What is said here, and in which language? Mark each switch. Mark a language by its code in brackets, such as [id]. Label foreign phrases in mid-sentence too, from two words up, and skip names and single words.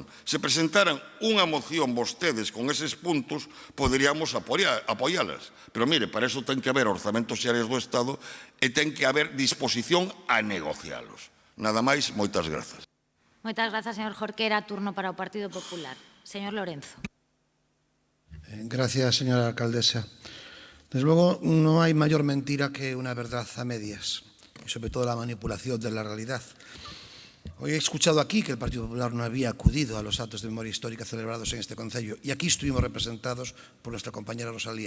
[gl] Se presentaran unha moción vostedes con eses puntos, poderíamos apoialas. Pero mire, [es] para eso [gl] ten que haber orzamentos xerais do Estado e ten que haber disposición a negocialos. Nada máis, moitas grazas. Moitas grazas, señor Jorquera. Turno para o Partido Popular. Señor Lorenzo. [es] Gracias, señora alcaldesa. Desde luego, no hay mayor mentira que una verdad a medias, y sobre todo la manipulación de la realidad. Hoy he escuchado aquí que el Partido Popular no había acudido a los actos de memoria histórica celebrados en este concello, y aquí estuvimos representados por nuestra compañera Rosalía.